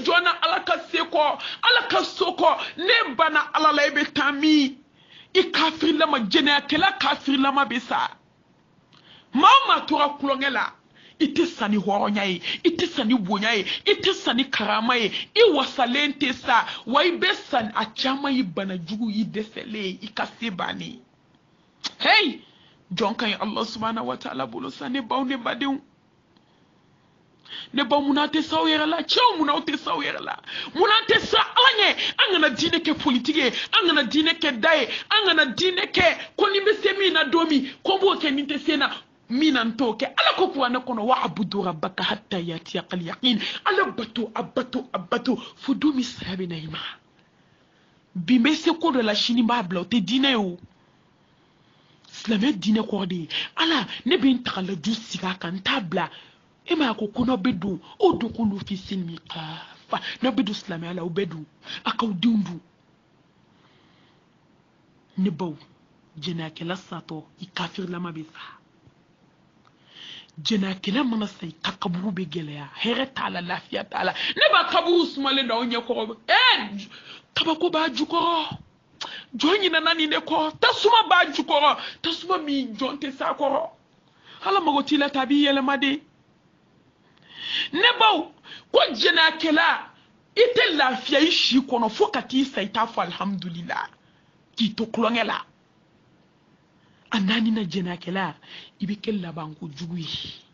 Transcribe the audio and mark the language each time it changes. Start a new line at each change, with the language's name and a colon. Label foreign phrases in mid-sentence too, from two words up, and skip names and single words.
Bambara: jɔn na ala ka se kɔ ala ka so kɔ ne banna ala la i bɛ taa min i kafilama jɛnɛyakɛla kafilama bɛ sa maa o maa tora kulonkɛ la i tɛ sa ni hɔrɔnya ye i tɛ sa ni bonya ye i tɛ sa ni karama ye i wasalen tɛ sa wa i bɛ sa a caman ye bana jugu y'i dɛsɛlen i ka se bannen hey jɔn ka ɲi ala
Arabic: سبحانه وتعالى
Bambara: bolo sa ne baw ne badenw ne baw munna tɛ sa aw yɛrɛ la cɛw munna aw tɛ sa aw yɛrɛ la munna tɛ sa ala ɲɛ an kana diinɛ kɛ politiki ye an kana diinɛ kɛ da ye an kana diinɛ kɛ ko ni bɛ se min na don min ko b'o kɛ nin tɛ se na min na n t'o kɛ ala ko kuranɛ kɔnɔ
Arabic: واعبد ربك حتى يأتيك اليقين
Bambara: ala bato a bato a bato fo don min saya bɛ na i ma bi n bɛ se ko dɔ la sini b'a bila o tɛ diinɛ ye o silamɛ diinɛ kɔrɔ de ye ala ne bɛ n tagalaju sigi a kan n t'a bila e ma ko n'aw bɛ don o
Arabic: ادخلوا في السلم كافة
Bambara: n'aw bɛ don silamɛya la aw bɛ don a k'aw denw dun ne baw jɛnɛyakɛla satɔ i kafirlama bɛ sa jɛnɛyakɛla mana sa i ka kaburu bɛ gɛlɛya hɛrɛ t'a la lafiya t'a la ne b'a kaburu sumalen da aw ɲɛkɔrɔ kabako b'a jukɔrɔ jɔn ɲinana nin de kɔ tasuma b'a jukɔrɔ tasuma min jɔn tɛ s'a kɔrɔ ala mago t'i la ta a b'i yɛlɛma de ne baw ko jɛnɛyakɛla i tɛ lafiya i si kɔnɔ fo ka t'i sa i t'a fɔ alhamdulillah k'i to kulonkɛ la a naani na jɛnɛyakɛla i bɛ kɛ labanko jugu ye